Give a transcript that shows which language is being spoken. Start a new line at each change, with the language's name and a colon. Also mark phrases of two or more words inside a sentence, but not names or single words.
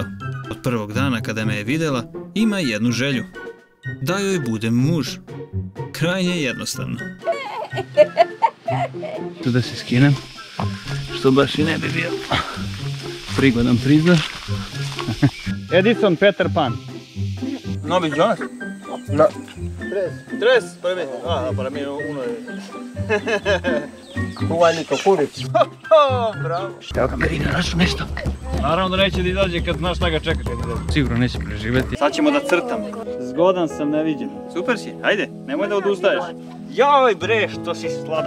Serbian: Od prvog dana kada me je videla, ima jednu želju. Da joj budem muž. Krajnje jednostavno. Tu da se skinem, što baš i ne bi bio prigodan prizor. Edison Peter Pan. Novi Jonas?
Spanish: No. Tres, para mí. Ah, para mí uno de...
Serbian: Uvaljito kuricu. Bravo. Evo ga, Merina, našao nešto. Naravno da neće da izađe kad znaš šta ga čeka kad izađe. Sigurno neće preživeti. Sad ćemo da crtamo. Zgodan sam, neviđen. Super si, ajde, nemoj da odustaješ. Joj bre, što si sladak.